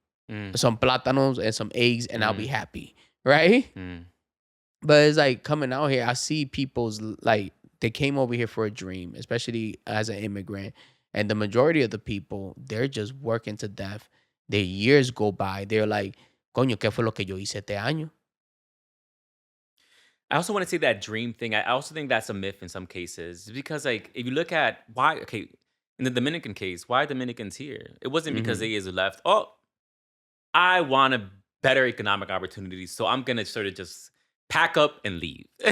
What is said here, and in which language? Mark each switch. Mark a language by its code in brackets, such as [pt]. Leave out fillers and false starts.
[en] Mm. some plátanos, and some eggs, and I'll be Mm. happy, right? Mm. But it's like coming out here, I see people's like they came over here for a dream, especially as an immigrant. And the majority of the people, they're just working to death. Their years go by. [es] They're like, coño, ¿qué fue lo que yo hice este año? [en] I also want to say that dream thing. I also think that's a myth in some cases because, like, if you look at why, okay, in the Dominican case, why are Dominicans here? It wasn't because Mm-hmm. they is left. Oh, I want a better economic opportunities, so I'm gonna sort of just pack up and leave,